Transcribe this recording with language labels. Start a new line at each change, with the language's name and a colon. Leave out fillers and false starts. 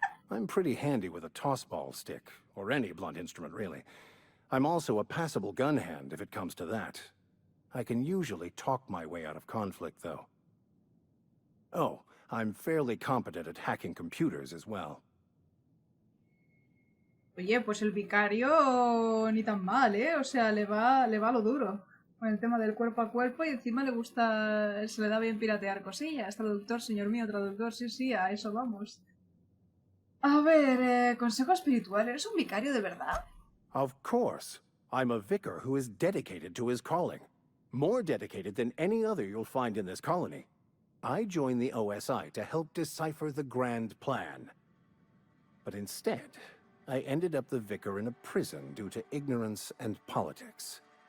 English: I'm pretty handy with a toss-ball stick, or any blunt instrument, really. I'm also a passable gun hand, if it comes to that. I can usually talk my way out of conflict, though. Oh, I'm fairly competent at hacking computers as well.
Spanish: Oye, pues el vicario ni tan mal, ¿eh? O sea, le va lo duro con el tema del cuerpo a cuerpo y encima le gusta, se le da bien piratear cosillas. Traductor, señor mío, traductor, sí, a eso vamos. A ver, consejo espiritual, ¿eres un vicario de verdad?
English: Of course. I'm a vicar who is dedicated to his calling. More dedicated than any other you'll find in this colony. I joined the OSI to help decipher the grand plan. But instead, I ended up the vicar in a prison due to ignorance and politics.